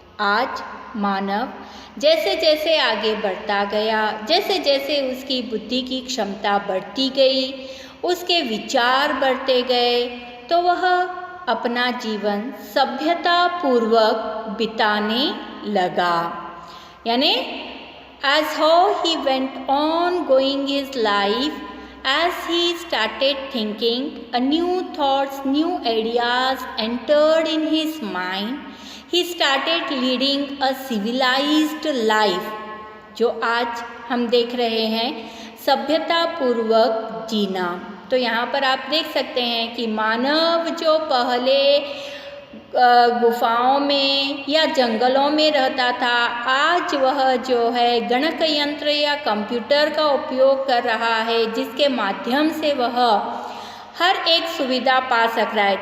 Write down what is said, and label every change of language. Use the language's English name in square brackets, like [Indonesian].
[Hindi] आज मानव जैसे जैसे आगे बढ़ता गया, जैसे जैसे उसकी बुद्धि की क्षमता बढ़ती गई, उसके विचार बढ़ते गए, तो वह अपना जीवन सभ्यता पूर्वक बिताने लगा। [English] यानी as how he went on going his life, as he started thinking, a new thoughts, new ideas entered in his mind, he started leading a civilized life, [Hindi] जो आज हम देख रहे हैं सभ्यता पूर्वक जीना। तो यहाँ पर आप देख सकते हैं कि मानव जो पहले गुफाओं में या जंगलों में रहता था, आज वह जो है गणक यंत्र या कंप्यूटर का उपयोग कर रहा है, जिसके माध्यम से वह हर एक सुविधा पा सक रहा है।